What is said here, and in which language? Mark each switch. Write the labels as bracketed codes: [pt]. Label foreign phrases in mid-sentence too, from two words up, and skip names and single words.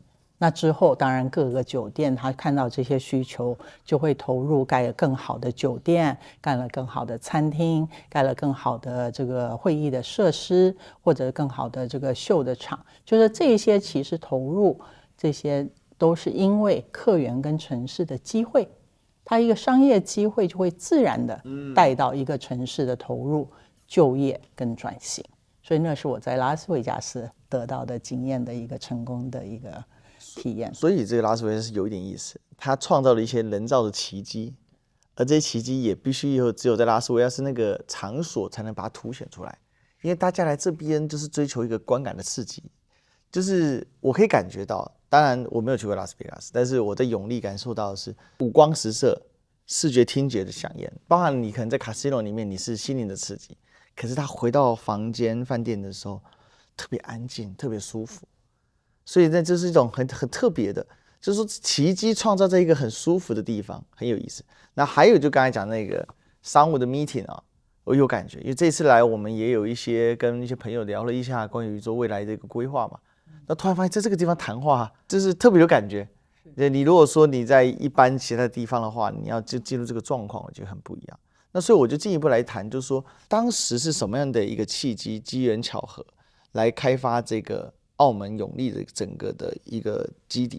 [zh] 那之後當然各個酒店他看到這些需求，就會投入蓋了更好的酒店，蓋了更好的餐廳，蓋了更好的這個會議的設施，或者更好的這個秀的場，就是這些其實投入這些都是因為客源跟城市的機會，它一個商業機會就會自然的帶到一個城市的投入、就業跟轉型。所以那是我在拉斯維加斯得到的經驗的一個成功的一個體驗。所以這個拉斯維加斯有一點意思，它創造了一些人造的奇蹟，而這些奇蹟也必須只有在拉斯維加斯那個場所才能把它凸顯出來，因為大家來這邊就是追求一個觀感的刺激，就是我可以感覺到，當然我沒有去過拉斯維加斯，但是我在永利感受到的是五光十色、視覺聽覺的饗宴，包含你可能在 casino 裡面你是心靈的刺激，可是他回到房間飯店的時候特別安靜，特別舒服。所以那就是一種很特別的，就是說奇蹟創造在一個很舒服的地方，很有意思。那還有就剛才講那個商務的 meeting 啊，我有感覺，因為這次來我們也有跟一些朋友聊了一下關於說未來的一個規劃嘛。那突然發現在這個地方談話，就是特別有感覺。你如果說你在一般其他的地方的話，你要就進入這個狀況，我覺得很不一樣。那所以我就進一步來談，就是說當時是什麼樣的一個契機、機緣巧合來開發這個澳門永利的整個的一個基地。